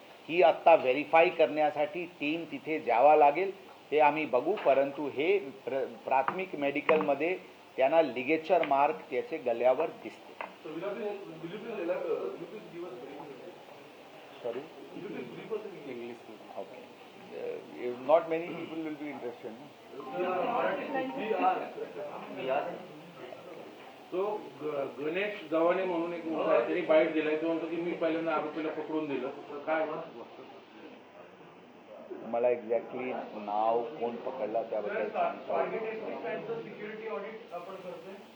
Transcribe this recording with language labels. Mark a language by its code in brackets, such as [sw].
[mr] ही आत्ता व्हेरीफाय करण्यासाठी टीम तिथे जावा लागेल, ते आम्ही बघू. परंतु हे प्राथमिक मेडिकलमध्ये त्यांना लिगेचर मार्क त्याचे गळ्यावर दिसते. [en] Sorry, okay, not many people will be interested. [mr] तो गणेश गव्हाणे म्हणून एक मुलगा आहे, त्यांनी बाईट दिलाय. तो म्हणतो की मी पहिल्यांदा आरोपीला पकडून दिलं. काय मला एक्झॅक्टली नाव कोण पकडला त्याबद्दल सांगतो. सिक्युरिटी ऑडिट आपण करतोय.